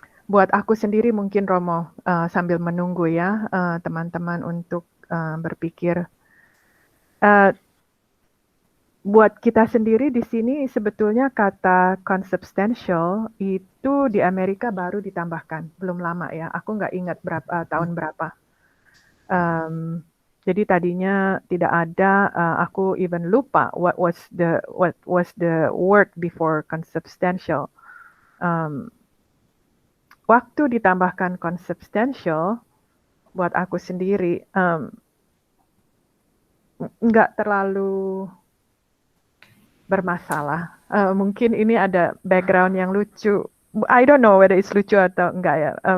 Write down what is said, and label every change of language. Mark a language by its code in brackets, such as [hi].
[id] Buat aku sendiri mungkin Romo, sambil menunggu ya teman-teman untuk berpikir. Buat kita sendiri di sini sebetulnya kata consubstantial itu di Amerika baru ditambahkan, belum lama ya. Aku nggak ingat tahun berapa. Jadi tadinya tidak ada. Aku [en] even [id] lupa [en] what was the word before consubstantial. [id] Waktu ditambahkan consubstantial, buat aku sendiri nggak terlalu bermasalah. Mungkin ini ada background yang lucu. [en] I don't know whether it's [id] lucu atau enggak ya.